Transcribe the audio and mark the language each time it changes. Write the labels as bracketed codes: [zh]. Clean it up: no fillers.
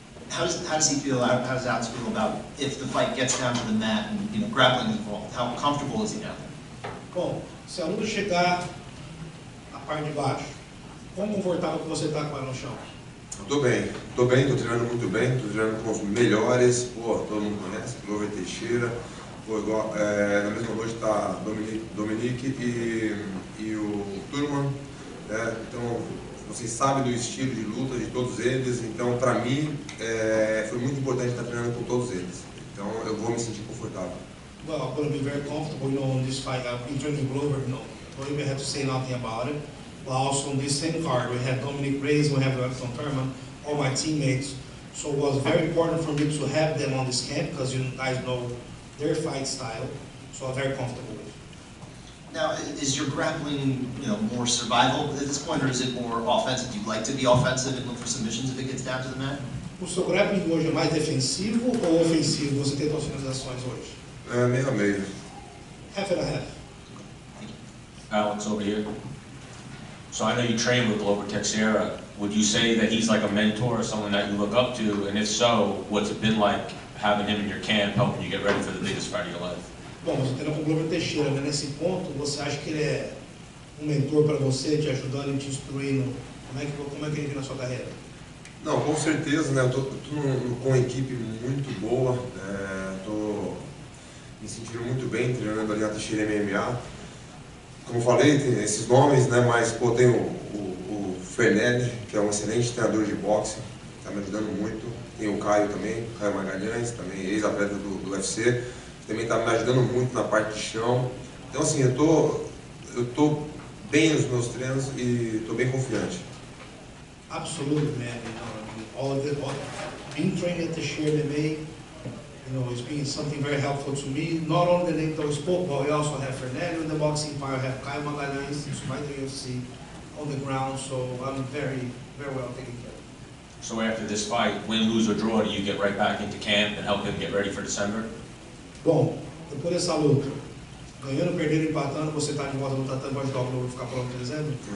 [en] How does he feel? How does Alex feel about if the fight gets down to the mat and, you know, grappling is involved? How comfortable is he down there? [pt] Bom, se a luta chegar na parte de baixo, quão confortável que você está com ela no chão? Estou bem, estou treinando muito bem, estou treinando com os melhores, pô, todo mundo conhece, Glover Teixeira, pô, igual, na mesma noite está Dominique e o Turman, né, então vocês sabem do estilo de luta de todos eles, então para mim foi muito importante estar treinando com todos eles, então eu vou me sentir confortável. [en] Well, I'm going to be very comfortable, you know, in this fight. In terms of Glover, you know, don't even have to say nothing about it. But also on this same card, we have Dominic Reyes, we have Edson Thurman, all my teammates. So it was very important for me to have them on this camp because you guys know their fight style. So I'm very comfortable with it. Now, is your grappling, you know, more survival at this point, or is it more offensive? Do you like to be offensive and look for submissions if it gets down to the mat? [pt] O seu grappling hoje é mais defensivo ou ofensivo? Você tem suas finalizações hoje? Meio a meio. [en] Half and a half. Alex, over here. So I know you train with Glover Teixeira. Would you say that he's like a mentor or someone that you look up to? And if so, what's it been like having him in your camp, helping you get ready for the biggest fight of your life? [pt] Bom, você treina com o Glover Teixeira, né? Nesse ponto, você acha que ele é um mentor para você, te ajudando e te instruindo? Como é que ele vem na sua carreira? Não, com certeza, né? Eu tô com uma equipe muito boa, tô me sentindo muito bem treinando ali na Teixeira MMA. Como eu falei, tem esses nomes, né? Mas pô, tem o Fernandes, que é um excelente treinador de boxe, está me ajudando muito. Tem o Caio também, Caio Magalhães, também ex-atleta do UFC, também está me ajudando muito na parte de chão. Então assim, eu tô bem nos meus treinos e estou bem confiante. [en] Absolutely, man. You know, I mean, all of it, being trained at the Teixeira MMA, you know, it's been something very helpful to me. Not only the name that we spoke about, we also have Fernando in the boxing empire, we have Caio Magalhães, who's fighting the UFC on the ground, so I'm very, very well taken care of. So after this fight, win, lose or draw, do you get right back into camp and help him get ready for December? [pt] Bom, depois dessa luta, ganhando, perdendo, empatando, você está de volta no tatame, vai ajudar o Globo a ficar pronto em dezembro?